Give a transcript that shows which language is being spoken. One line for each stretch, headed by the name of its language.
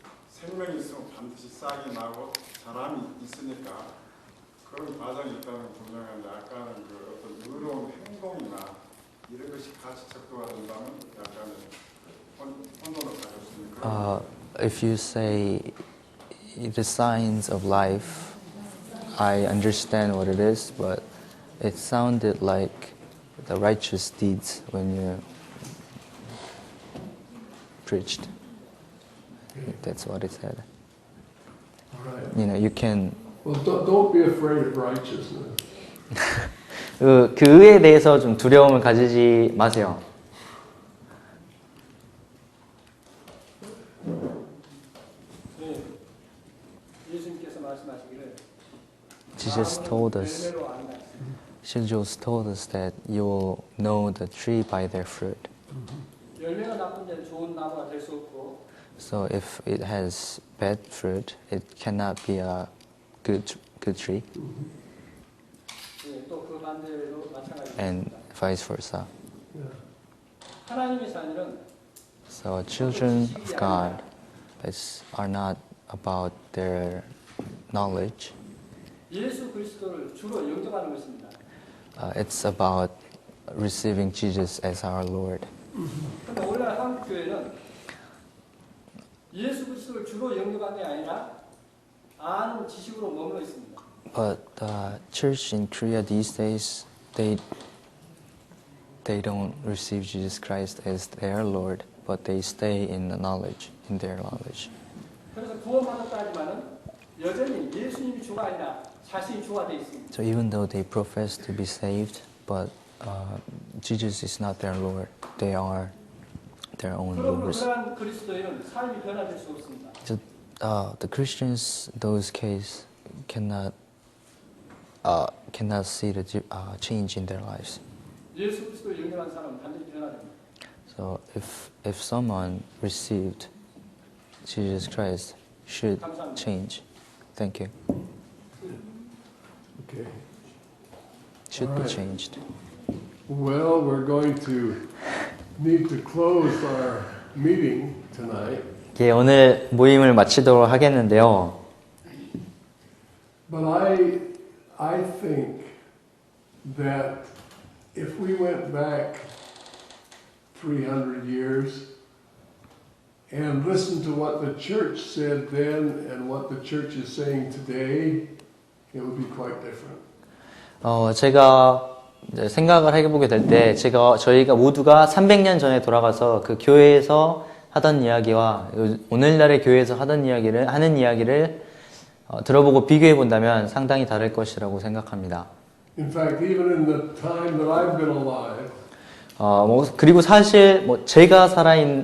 Korean: 생명이 있으면 반드시 싹이 나고 사람이 있으니까 그런 과정이 있다는 분명한데 아까는 그 어떤 의로운 행동이나 이런 것이 같이 척도가 된다면 약간의 혼돈을 가질 수 있는 그런
English: If you say the signs of life, I understand what it is, but it sounded like the righteous deeds when you preached. That's what it said. Right. You know, you can. Well, don't be afraid of righteousness.
Korean: 그 의에 대해서 좀 두려움을 가지지 마세요. 예수님께서 말씀하시기를
English: Jesus told us.
Korean: 열매로 안다.
English: Jesus told us that you will know the tree by their fruit.
Korean: 열매가 나쁜 데는 좋은 나무가 될 수 없고
English: So if it has bad fruit, it cannot be a good tree,
Korean: 또 그 반대로 마찬가지입니다.
English: and vice versa.
Korean: 하나님의 자녀는
English: So children of God are not about their knowledge,
Korean: 예수 그리스도를 주로 영접하는 것입니다.
English: It's about receiving Jesus as our Lord.
Korean: 그런데 오늘날 한국 교회는 예수 그리스도를 주로 영접하는 게 아니라 아는 지식으로 머물러 있습니다.
English: But the church in Korea these days, they don't receive Jesus Christ as their Lord, but they stay in the knowledge, in their knowledge.
Korean: 그래서 구원받았다 하지만은 여전히 예수님이 주가 아니라 자신이 주가 되어 있습니다.
English: So even though they profess to be saved, but Jesus is not their Lord, they are their own
Korean: 그러므로
English: lords.
Korean: 그러한 그리스도인은 삶이 변화될 수 없습니다.
English: So the Christians, in those cases, cannot see the change in their lives.
Korean: 예수 그리스도를 영접한 사람은 반드시 변화됩니다.
English: So if someone received Jesus Christ, should change. Thank you. Okay. Should All be right. changed. Well, we're going to need to close our meeting tonight.
Korean: 예, 오늘 모임을 마치도록 하겠는데요.
English: But I think that if we went back 300 years and listened to what the church said then and what the church is saying today, it would be quite different.
Korean: 제가 이제 생각을 해보게 될 때, 저희가 모두가 300년 전에 돌아가서 그 교회에서 하던 이야기와 오늘날의 교회에서 하는 이야기를 들어보고 비교해 본다면 상당히 다를 것이라고 생각합니다.
English: In fact, even in the time that I've been alive,
Korean: 그리고 사실 제가 살아인